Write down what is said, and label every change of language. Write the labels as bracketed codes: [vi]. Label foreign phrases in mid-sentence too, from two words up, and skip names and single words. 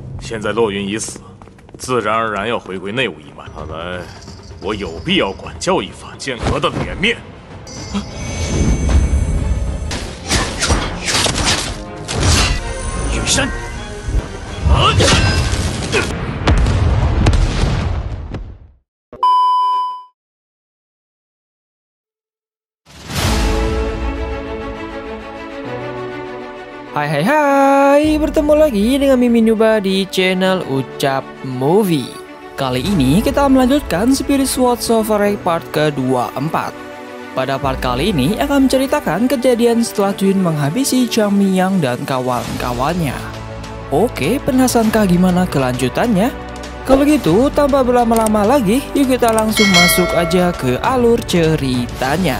[zh] 现在洛云已死，自然而然要回归内务一脉。看来我有必要管教一番剑阁的脸面。雨山， [id] Hai, bertemu lagi dengan Mimin Nuba di channel Ucap Movie. Kali ini kita melanjutkan Spirit Sword Sovereign part ke-24. Pada part kali ini akan menceritakan kejadian setelah Jun menghabisi Zhang Mingyang dan kawan-kawannya. Oke, penasaran gimana kelanjutannya? Kalau gitu, tanpa berlama-lama lagi, yuk kita langsung masuk aja ke alur ceritanya.